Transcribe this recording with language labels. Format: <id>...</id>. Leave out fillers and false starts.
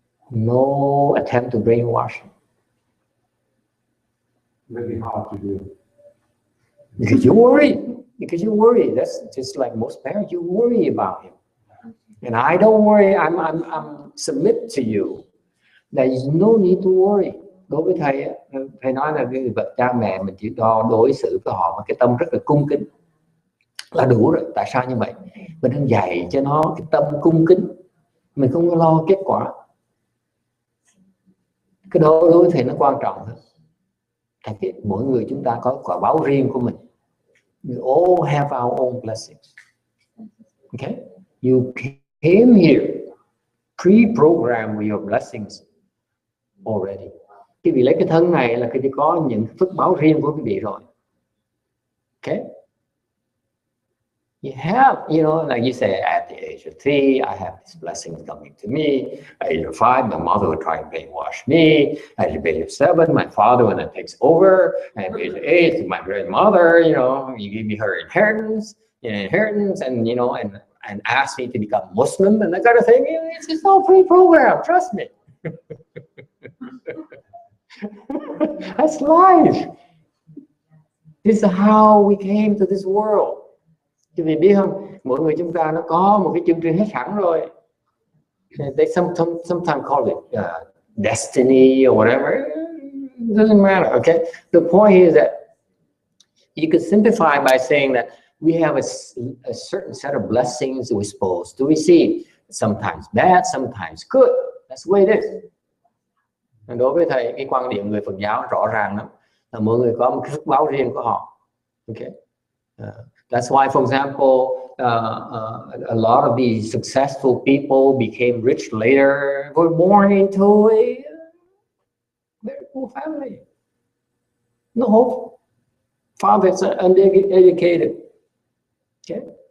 <en>No attempt to brainwash him. Really hard to do. Because you worry. That's just like most parents. You worry about him, and I don't worry. I'm submit to you. There is no need to worry.</en> <vi>Đối với thầy nói là cái bậc cha mẹ mình chỉ đối xử với họ với cái tâm rất là cung kính là đủ rồi. Tại sao như vậy? Mình đang dạy cho nó cái tâm cung kính, mình không có lo kết quả. Cái đó đối với thầy nó quan trọng hơn. Tại vì mỗi người chúng ta có quả báo riêng của mình.</vi> <en>We all have our own blessings. Okay? You came here pre-programmed with your blessings already.</en> <vi>Cái vị lấy cái thân này là cái có những phước báo riêng của quý vị rồi.</vi> <en>Okay? You have, you know, like you say, at the age of 3, I have these blessings coming to me. At age of 5, my mother would try and brainwash me. At the age of 7, my father when it takes over. At the age of 8, my grandmother, you know, you give me her inheritance, and you know, and ask me to become Muslim and that kind of thing. It's all pre-programmed. Trust me. That's life. This is how we came to this world.</en> <vi>Quý vị biết không, mỗi người chúng ta nó có một cái chương trình hết sẵn rồi.</vi> <en>They sometimes call it destiny or whatever. It doesn't matter. Okay. The point is that you could simplify by saying that we have a certain set of blessings we're supposed to receive. Sometimes bad, sometimes good. That's the way it is.</en> <vi>Đối với thầy, cái quan điểm người Phật giáo rõ ràng lắm, là mỗi người có một cái phước báo riêng của họ.</vi> <en>Okay. That's why, for example, a lot of these successful people became rich later, were born into a very poor family. No hope. Fathers are uneducated. Okay.</en>